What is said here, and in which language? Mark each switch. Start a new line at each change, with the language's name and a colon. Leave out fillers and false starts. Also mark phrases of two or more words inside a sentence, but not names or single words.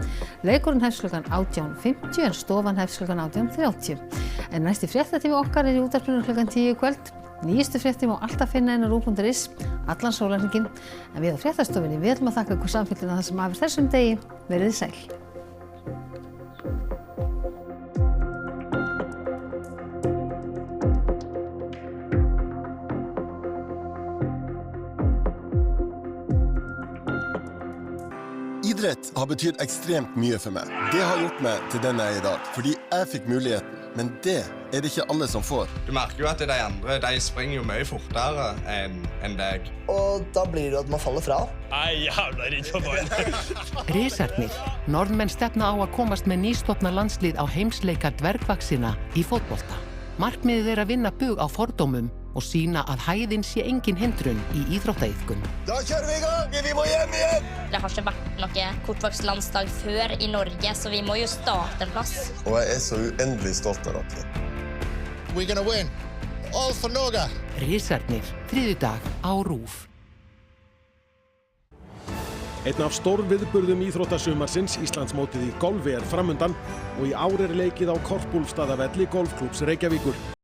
Icelandic: Leikurinn hefst klukkan 18:50 en stofan hefst klukkan 18:30. En næsti fréttatími okkar er í útvarpinu klukkan 10 í kvöld. Nýjustu fréttir má alltaf finna inn á RÚV.is allan sólarhringinn. En við á fréttastofunni viljum að þakka ykkur samfylgdina það sem af þessum degi. Verið sæl.
Norwegian: Idrett har betydd ekstremt mye for meg. Det har gjort meg til den jeg er i dag, fordi jeg fikk muligheten. Men det er det ikke alle som får. Du merker jo at de andre, de springer jo mye fortere enn deg. Og da blir det at man faller fra. Nei, jævla redd for meg.
Icelandic: Risarnir. Norðmenn stefna á að komast með nýstofna landslið á heimsleika dvergvaxina í fótbolta. Markmiðið er að vinna bug á fordómum og sýna að hæðin sé engin hindrun í íþróttaiðkun.
Norwegian: Da kjører vi i gang! Vi må hjem igjen! Det har ikke vært noe kortvokst landslag før i Norge, så vi må jo starte en plass. Og jeg er så uendelig stolt av dere.
English: We're gonna win. all for Norge.
Icelandic: Risarnir, þriðjudag á RÚV. Einn af stórviðburðum íþróttasumarsins, Íslandsmótið í golfi, framundan og í ár leikið á Korpúlfsstaðavelli golfklúbbs Reykjavíkur.